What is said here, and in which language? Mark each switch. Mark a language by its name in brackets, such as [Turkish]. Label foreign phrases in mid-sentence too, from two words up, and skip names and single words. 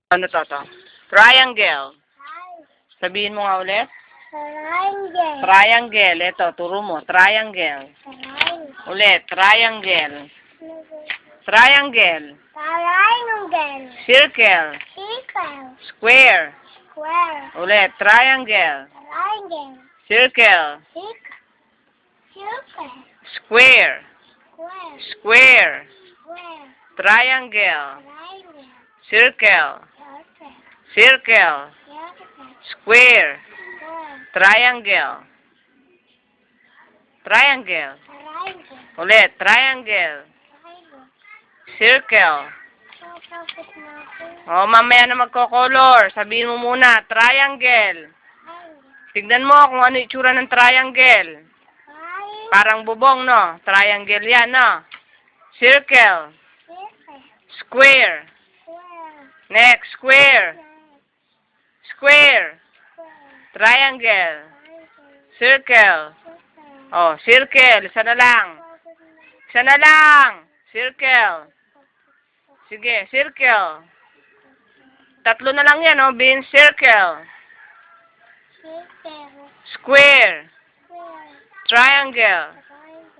[Filipino] Ano to? Triangle. Sabihin mo nga ulit. Triangle. Triangle. Ito, turo mo. Triangle. Ulit. Triangle. Triangle. Triangle. Circle. Circle. Square. Square. Ulit. Triangle. Triangle. Circle. Circle. Square. Square. Square. Square. Triangle. Triangle. Circle. Circle. Circle. Circle. Square. Square. Triangle. Triangle. Triangle. Ulit. Triangle. Triangle. Circle. Tapos na ako. O, mamaya na magko-color. Sabihin mo muna. Triangle. Triangle. Tignan mo kung ano itsura ng triangle. Parang bubong, no? Triangle yan, no? Circle. Circle. Square. Square. Next. Square. Square. Square. Triangle. Triangle. Circle. Circle. Oh, circle. Isa na lang. Isa na lang. Circle. Sige, circle. Tatlo na lang yan, oh, Bin. Circle. Circle. Square. Square. Triangle. Triangle.